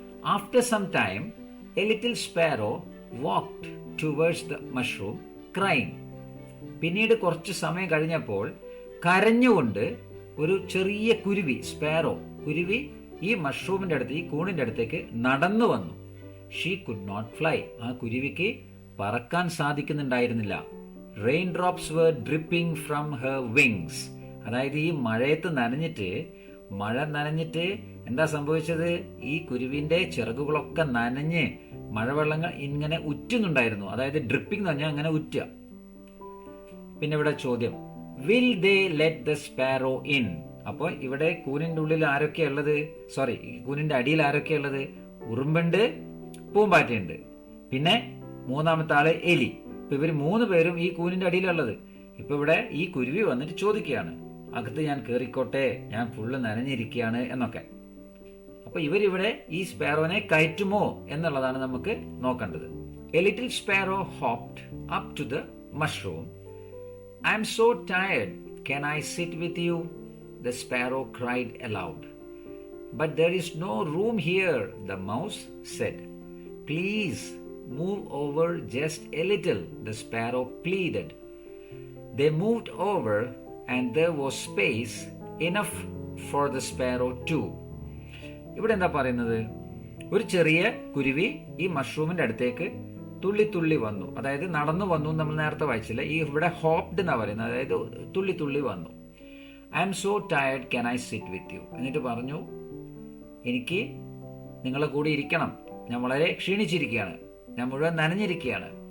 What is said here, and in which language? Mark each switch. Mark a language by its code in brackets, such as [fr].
[en] After some time a little sparrow walked towards the mushroom crying. [ml] പിന്നീട് കുറച്ച് സമയം കഴിഞ്ഞപ്പോൾ കരഞ്ഞുകൊണ്ട് ഒരു ചെറിയ കുരുവി, സ്പാരോ കുരുവി, ഈ മഷ്റൂമിന്റെ അടുത്ത്, ഈ കൂണിന്റെ അടുത്തേക്ക് നടന്നു വന്നു. [en] She could not fly. [ml] ആ കുരുവിക്ക് പറക്കാൻ സാധിക്കുന്നുണ്ടായിരുന്നില്ല. [en] Rain drops were dripping from her wings. [ml] അതായത് ഈ മഴയത്ത് മഴ നനഞ്ഞിട്ട് എന്താ സംഭവിച്ചത്? ഈ കുരുവിന്റെ ചിറകുകളൊക്കെ നനഞ്ഞ് മഴവെള്ളങ്ങൾ ഇങ്ങനെ ഉറ്റുന്നുണ്ടായിരുന്നു. അതായത് ഡ്രിപ്പിംഗ് എന്ന് പറഞ്ഞാൽ അങ്ങനെ ഉറ്റുക. പിന്നെ ഇവിടെ ചോദ്യം, [en] Will they let the sparrow in? [ml] അപ്പോൾ ഇവിടെ കൂനിന്റെ ഉള്ളിൽ ആരൊക്കെയാ ഉള്ളത്? കൂനിന്റെ അടിയിൽ ആരൊക്കെയാ ഉള്ളത്? ഉറുമ്പുണ്ട്, പൂമ്പാറ്റയുണ്ട്, പിന്നെ മൂന്നാമത്തെ ആള് എലി. ഇപ്പൊ ഇവർ 3 പേരും ഈ കൂനിന്റെ അടിയിലുള്ളത്. ഇപ്പൊ ഇവിടെ ഈ കുരുവി വന്നിട്ട് ചോദിക്കുകയാണ്, അകത്ത് ഞാൻ കേറിക്കോട്ടെ, ഞാൻ ഫുള്ള് നനഞ്ഞിരിക്കുകയാണ് എന്നൊക്കെ. അപ്പൊ ഇവരിവിടെ ഈ സ്പാരോനെ കയറ്റുമോ എന്നുള്ളതാണ് നമുക്ക് നോക്കേണ്ടത്. [en] A little sparrow hopped up to the mushroom. I am so tired, can I sit with you? The sparrow cried aloud. But there is no room here, the mouse said. Please move over just a little, the sparrow pleaded. They moved over and there was space enough for the sparrow too. [ml] ഇവിടെ എന്താ പറയുന്നത്? ഒരു ചെറിയ കുരുവി ഈ മഷ്റൂമിന്റെ അടുത്തേക്ക് തുള്ളി തുള്ളി വന്നു. അതായത് നടന്നു വന്നു. നമ്മൾ നേരത്തെ വായിച്ചില്ല, ഈ ഇവിടെ ഹോപ്ഡ് എന്നാ പറയുന്നത്. അതായത് തുള്ളി തുള്ളി വന്നു. [en] I am so tired, can I sit with you? [ml] എന്നിട്ട് പറഞ്ഞു, എനിക്ക് നിങ്ങളെ കൂടി ഇരിക്കണം, ഞാൻ വളരെ ക്ഷീണിച്ചിരിക്കുകയാണ്, ഞാൻ മുഴുവൻ നനഞ്ഞിരിക്കുകയാണ്.